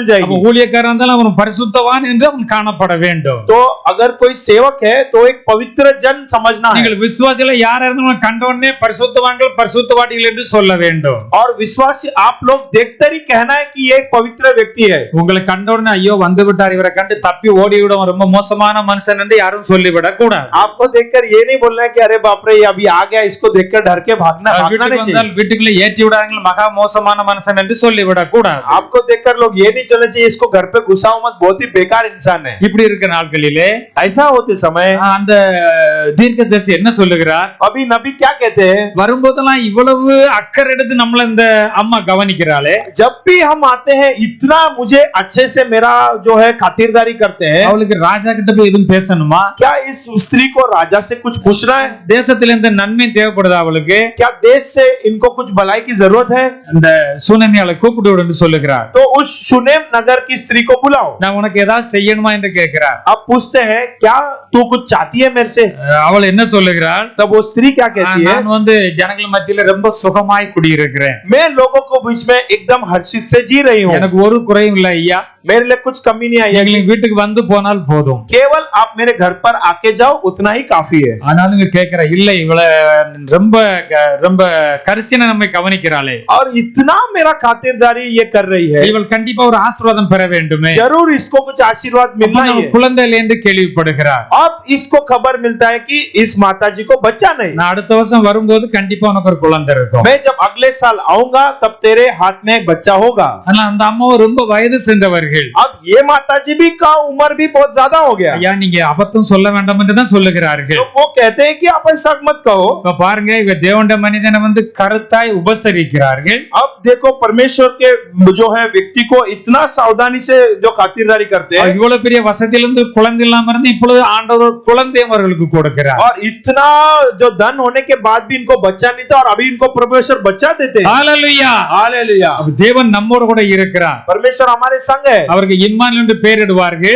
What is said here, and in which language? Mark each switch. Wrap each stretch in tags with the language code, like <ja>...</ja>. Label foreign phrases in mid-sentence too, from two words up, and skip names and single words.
<ta>அப்ப</ta> <hi>जाएगी।</hi> <ta>ஊழியக்காரன் இருந்தாலும் அவன் பரிசுத்தவான் என்று அவன் காணப்பட வேண்டும்.</ta> <hi>तो अगर कोई सेवक है तो एक पवित्र जन समझना है।</hi> <ta>நீங்கள் விசுவாசில யாரா இருந்தாலும் கண்டவனே பரிசுத்தவான்கள் பரிசுத்தவாடிகள் என்று சொல்ல வேண்டும்.</ta> <hi>और विश्वासी आप लोग देखते ही कहना है कि ये एक पवित्र व्यक्ति है।</hi> <ta>உங்களை கண்டவனே ஐயோ வந்து விட்டார், இவரை கண்டு தப்பி ஓடி விடும், ரொம்ப மோசமான மனுஷன் என்று யாரும் சொல்லிவிடக் கூடாது.</ta> <hi>आपको देखकर ये नहीं बोलना है कि अरे बाप रे ये अभी आ गया, इसको देखकर डर के भागना नहीं चाहिए।</hi> <ta>வீட்டுக்குள்ள ஏற்றி விடாதீங்க, மகா மோசமான மனுஷன் என்று சொல்லிவிடக் கூடாது.</ta> <hi>आपको देखकर लोग ये नहीं चलना चाहिए इसको घर पे घुसाओ मत, बहुत ही बेकार इंसान है।</hi> <ta>இப்படி இருக்கிற நாட்களிலே</ta> <hi>ऐसा होते समय</hi> <ta>அந்த தீர்க்கதரிசி என்ன சொல்லுகிறார்?</ta> <hi>अभी नबी क्या कहते हैं,</hi> <ta>வரும்போதெல்லாம் இவ்வளவு அக்கறை எடுத்து நம்மள இந்த அம்மா கவனிக்கிறாளே,</ta> <hi>जब भी हम आते हैं इतना मुझे अच्छे से मेरा जो है खातिरदारी करते हैं,</hi> <ta>அவளுக்கு ராஜா கிட்ட போய் எதுவும் பேசணுமா?</ta> <hi>क्या इस स्त्री को राजा से कुछ पूछना है?</hi> <ta>தேசத்துல இந்த நன்மை தேவைப்படுதா அவளுக்கு?</ta> <hi>क्या देश से इनको कुछ भलाई की जरूरत है?</hi> <ta>அந்த சூனமியாளை கூப்பிட்டு விடு என்று சொல்லுகிறார்.</ta> <hi>तो उस शुनेम नगर की स्त्री को बुलाओ।</hi> <ta>நான் உனக்கு ஏதாவது செய்யணுமா என்று கேட்கிறார்.</ta> <hi>अब पूछते हैं क्या तू कुछ चाहती है मेरे से?</hi> <ta>அவள் என்ன சொல்லுகிறாள்?</ta> <hi>तब वो स्त्री क्या कहती है,</hi> <ta>நான் வந்து ஜனங்கள் மத்தியில ரொம்ப சுகமாய் குடியிருக்கிறேன்,</ta> <hi>मैं लोगों को बीच में एकदम हर्षित से जी रही हूँ,</hi> <ta>எனக்கு ஒரு குறையும் இல்லை ஐயா,</ta> <hi>मेरे लिए कुछ कमी नहीं आई है,</hi> <ta>எங்களுக்கு வீட்டுக்கு வந்து போனால் போதும்.</ta> <hi>केवल आप मेरे घर पर आके जाओ उतना ही काफी है।</hi> <ta>ஆனாலும் கேட்கிற இல்லை, இவள ரொம்ப ரொம்ப கரிசனை நம்மை கவனிக்கிறாளே,</ta> <hi>और इतना मेरा खातिरदारी ये कर रही है,</hi> <ta>இவள் கண்டிப்பா ஒரு ஆசீர்வாதம் பெற வேண்டுமே,</ta> <hi>जरूर इसको कुछ आशीर्वाद मिलना ही है।</hi> <ta>குழந்தை இல்லை என்று கேள்விப்படுகிறார்.</ta> <hi>अब इसको खबर मिलता है कि इस माता जी को बच्चा नहीं।</hi> <ta>நான் அடுத்த வருஷம் வரும்போது கண்டிப்பா உனக்கு ஒரு குழந்தை இருக்கும்.</ta> <hi>मैं जब अगले साल आऊंगा तब तेरे हाथ में एक बच्चा होगा।</hi> <ta>ஆனா அந்த அம்மாவும் ரொம்ப வயது சென்றவர்கள்.</ta> <hi>अब ये माता जी भी का उम्र भी बहुत ज्यादा हो गया,</hi> <ta>ஐயா நீங்க அபத்தம் சொல்ல வேண்டாம் என்று தான் சொல்லுகிறார்கள்.</ta> <hi>तो वो कहते हैं कि आप ऐसा मत कहो।</hi> <ta>இப்ப பாருங்க, இவ தேவனுடைய மனிதனை வந்து கருத்தாய் உபசரிக்கிறார்கள்.</ta> <hi>अब देखो परमेश्वर के जो है व्यक्ति को इतना सावधानी से जो खातिरदारी करते हैं,</hi> <ta>இவ்வளவு பெரிய வசதியிலிருந்து குழந்தை இல்லாம இருந்து இப்பொழுது ஆண்டவர் குழந்தையும் அவர்களுக்கு கொடுக்கிறார்.</ta> <hi>और इतना जो धन होने के बाद भी इनको बच्चा नहीं था और अभी इनको परमेश्वर बच्चा देते हैं।</hi> <ta>ஹalleluya.</ta> <hi>हालेलुया।</hi> <ta>அப்ப தேவன் நம்மோடு கூட இருக்கிறார்.</ta> <hi>परमेश्वर हमारे संग है।</hi> <ta>அவருக்கு இம்மானுவேல் என்று பெயரிடுவார்கள்.</ta>